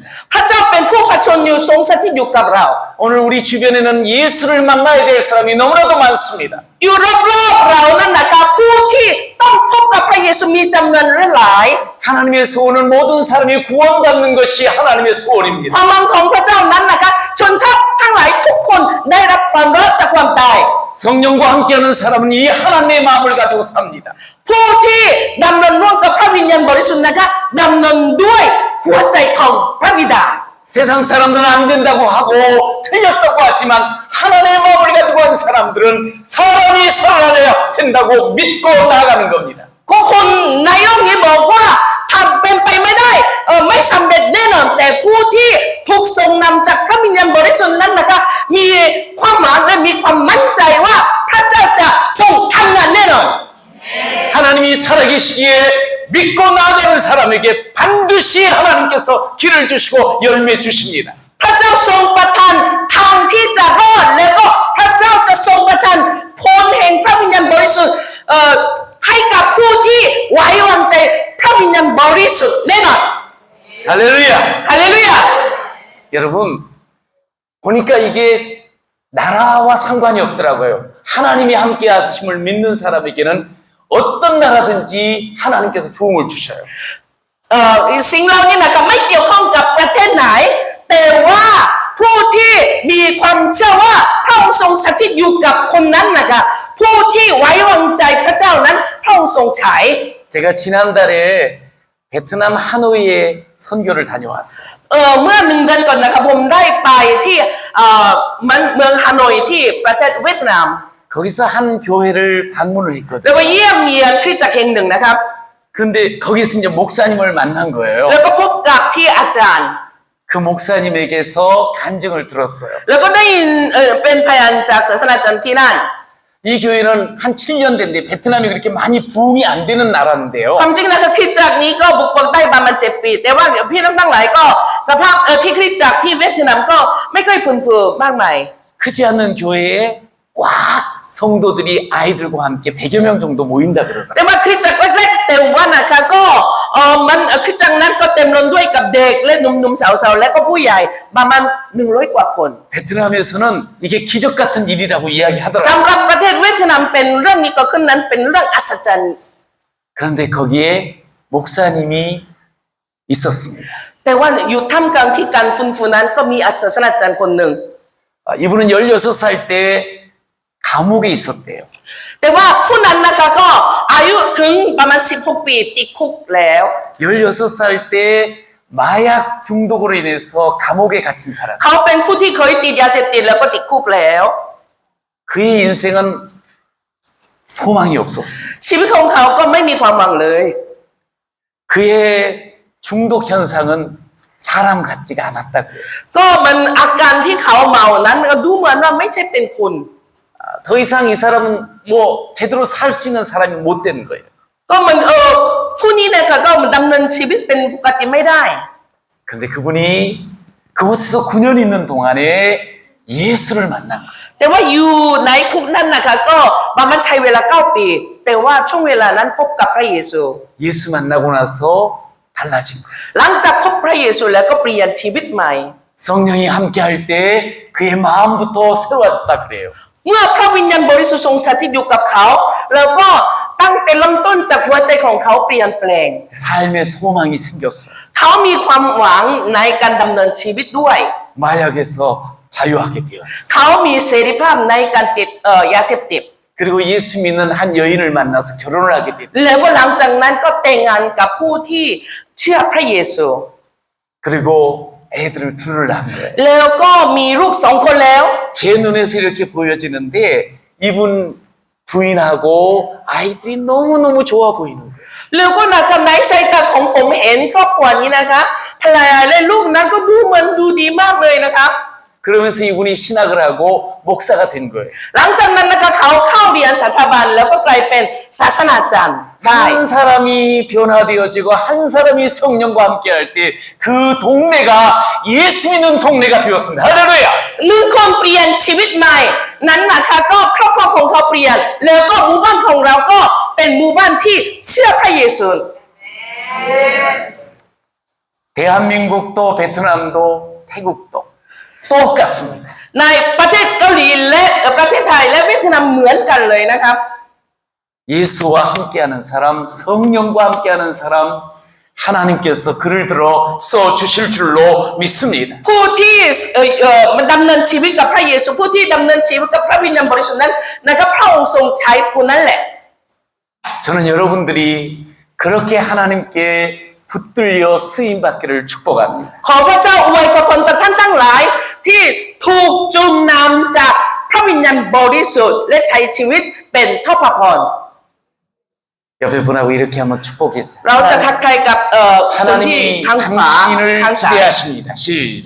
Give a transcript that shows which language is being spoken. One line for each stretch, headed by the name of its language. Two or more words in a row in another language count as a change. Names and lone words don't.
Thai: ๆพระเจ้าเป็นผู้ผจญอยู่ทรงสถิตอยู่กับเรา
Korean: 오늘 우리 주변에는 예수를 만나야 될 사람이 너무나도 많습니다.
Thai: อยู่รอบๆเรานั่นนะคะผู้ที่ต้องพบกับพระเยซูมีจำนวนหลาย
Korean: 하나님의 소원은 모든 사람이 구원받는 것이 하나님의
Thai: ค
Korean: 소원입니다.
Thai: วามหวังของพระเจ้านั้นนะคะชนชาติทั้งหลายทุกคนได้รับความรอดจากความตาย
Korean: 성령과 함께하는 사람은 이 하나님의 마음을 가지고 삽니다.
Thai: ผู้ที่ดำเนินร่วมกับพระวิญญาณบริสุทธิ์นะคะดำเนินด้วยหัวใจของพระบิดา
Korean: 세상 사람들은 안 된다고 하고 틀렸다고 하지만 하나님의 마음을 가지고 한 사람들은 사람이 살아나야 된다고 믿고 나아가는 겁니다.
Thai: ก็คนในโลกนี้บอกว่าทำเป็นไปไม่ได้ไม่สำเร็จแน่นอนแต่ผู้ที่ถูกทรงนำจากพระวิญญาณบริสุทธิ์นั้นนะคะมีความหวังและมีความมั่นใจว่าพระเจ้าจะทรงทำงานแน่นอน
Korean: 하나님이 살아계시기에 믿고 나아가는 사람에게 반드시 하나님께서 길을 주시고 열매 주십니다.
Thai: พระเจ้าทรงประทานทางที่จะรอดแล้วก็พระเจ้าจะทรงประทานพรแห่งพระวิญญาณบริสุทธิ์ให้กับผู้ที่ไว้วางใจพระวิญญาณบริสุทธิ์แน่นอน
Korean: 할렐루야!
Thai: ฮาเลลูยา
Korean: 여러분, 보니까 이게 나라와 상관이 없더라고요. 하나님이 함께 하심을 믿는 사람에게는 어떤 나라든지 하나님께서 부흥을 주셔요.
Thai: สิ่งเหล่านี้นะคะไม่เกี่ยวข้องกับประเทศไหน แต่ว่าผู้ที่มีความเชื่อว่าพระองค์ทรงสถิตอยู่กับคนนั้นนะคะผู้ที่ไว้วางใจพระเจ้านั้นพระองค์ทรงฉาย
Korean: 제가 지난달에 베트남 하노이에 선교를 다녀왔어요.
Thai: เมื่อ1 เดือนก่อนนะครับผมได้ไปที่เมืองฮานอยที่ประเทศเวียดนาม
Korean: 거기서 한 교회를 방문을 했거든요.
Thai: แล้วก็เยี่ยมเยียนคริสตจักรแห่งหนึ่งนะครับ
Korean: 근데 거기서 이제 목사님을 만난 거예요.
Thai: แล้วก็พบกับพี่อาจารย์
Korean: 그 목사님에게서 간증을 들었어요.
Thai: แล้วก็ได้ยินเป็นพยานจากศาสนาจารย์ที่นั่น
Korean: 이 교회는 한 7년 됐는데 베트남이 그렇게 많이 부흥이 안 되는 나라인데요.
Thai: ความจริงนะครับคริสตจักรนี้ก็บุกเบิกได้ประมาณ7 ปีแต่ว่าพี่น้องทั้งหลายก็สภาพที่คริสตจักรที่เวียดนามก็ไม่ค่อยฟื้นฟูมากมาย
Korean: 크지 않는 교회에 꽉 성도들이 아이들과 함께 100여 명 정도 모인다 그러더라고요.
Thai: แต่ว่าคริสตจักรแรกๆเต็มว่านะคะก็มันคริสตจักรนั้นก็เต็มล้นด้วยกับเด็กและหนุ่มๆสาวๆและก็ผู้ใหญ่ประมาณ100 กว่าคน
Korean: 베트남에서는 이게 기적 같은 일이라고 이야기하더라고요.
Thai: สำหรับประเทศเวียดนามเป็นเรื่องนี้ก็ขึ้นนั้นเป็นเรื่องอัศจรรย์
Korean: 그런데 거기에 목사님이 있었습니다.
Thai: แต่ว่าอยู่ท่ามกลางที่การฟื้นฟูนั้นก็มีศาสนาจารย์คนหนึ่ง
Korean: 이분은 16살 때 감옥에 있었대요.
Thai: แต่ว่าผู้นั้นนะคะก็อายุถึงประมาณ16 ปีติดคุกแล้ว
Korean: 16살 때 마약 중독으로 인해서 감옥에 갇힌 사람.
Thai: เขาเป็นผู้ที่เคยติดยาเสพติดแล้วก็ติดคุกแล้ว
Korean: 그의 인생은 소망이 없었어요.
Thai: ชีวิตของเขาก็ไม่มีความหวังเลย
Korean: 그의 중독 현상은 사람 같지가 않았다 그래요.
Thai: ก็มันอาการที่เขาเมานั้นมันก็ดูเหมือนว่าไม่ใช่เป็นคน
Korean: 더 이상 이 사람은 뭐 제대로 살 수 있는 사람이 못 되는 거예요.
Thai: ก็มันผู้นี้เนี่ยก็มันดำเนินชีวิตเป็นปกติไม่ได้
Korean: 근데 그분이 그곳에서 9년 있는 동안에 예수를 만난 거예요.
Thai: แต่ว่าอยู่ในคุกนั้นนะคะก็มันใช้เวลา9 ปี แต่ว่าช่วงเวลานั้นพบกับพระเยซู
Korean: 예수 만나고 나서 달라진 거예요.
Thai: หลังจากพบพระเยซูแล้วก็เปลี่ยนชีวิตใหม่
Korean: 성령이 함께 할 때 그의 마음부터 새로워졌다 그래요.
Thai: เมื่อพระวิญญาณบริสุทธิ์ทรงสถิตอยู่กับเขาแล้วก็ตั้งแต่เริ่มต้นจากหัวใจของเขาเปลี่ยนแปลง
Korean: 삶의 소망이 생겼어요.
Thai: เขามีความหวังในการดำเนินชีวิตด้วย
Korean: 마약에서 자유하게 되었어요.
Thai: เขามีเสรีภาพในการติดยาเสพติด
Korean: 그리고 예수 믿는 한 여인을 만나서 결혼을 하게 됐어요.
Thai: แล้วก็หลังจากนั้นก็แต่งงานกับผู้ที่เชื่อพระเยซู
Korean: 그리고 애들을 둘을 낳은 거예요.
Thai: แล้วก็มีลูก2 คนแล้ว
Korean: 제 눈에서 이렇게 보여지는데 이분 부인하고 아이들이 너무너무 좋아 보이는 거예요.
Thai: แล้วก็นะคะในสายตาของผมเห็นครอบครัวนี้นะคะภรรยาและลูกนั้นก็ดูเหมือนดูดีมากเลยนะคะ
Korean: 그러면서 이분이 신학을 하고 목사가 된 거예요.
Thai: หลังจากนั้นนะคะเขาเข้าเรียนสถาบันแล้วก็กลายเป็นศาสนาจารย์ได้
Korean: 한 사람이 변화되어지고 한 사람이 성령과 함께 할 때 그 동네가 예수 믿는 동네가 되었습니다. 할렐루야!
Thai: หนึ่งคนเปลี่ยนชีวิตใหม่นั้นนะคะก็ครอบครัวของเขาเปลี่ยนแล้วก็หมู่บ้านของเราก็เป็นหมู่บ้านที่เชื่อพระเยซู
Korean: 대한민국도 베트남도 태국도 똑같습니다.
Thai: ในประเทศเกาหลีและประเทศไทยและเวียดนามเหมือนกันเลยนะครับ
Korean: 예수와 함께하는 사람, 성령과 함께하는 사람, 하나님께서 그를 들어 써 주실 줄로 믿습니다.
Thai: ผู้ที่มันดำเนินชีวิตกับพระเยซูผู้ที่ดำเนินชีวิตกับพระวิญญาณบริสุทธิ์นั้นนะครับพระองค์ทรงใช้ผู้นั้นแหละ
Korean: 저는 여러분들이 그렇게 하나님께 붙들려 쓰임 받기를 축복합니다.
Thai: ขอพระเจ้าอวยพรต่อท่านทั้งหลายที่ถูกจูงนำจากพระวิญญาณบริสุทธิ์และใช้ชีวิตเป็นทพพร
Korean: 옆에 분하고 이렇게 한번 축복했어요.
Thai: เราจะทักทายกับคนที่
Korean: 하나님이
Thai: ทางขวา
Korean: 당신을
Thai: ทางซ้าย
Korean: 기대하십니다. 시작.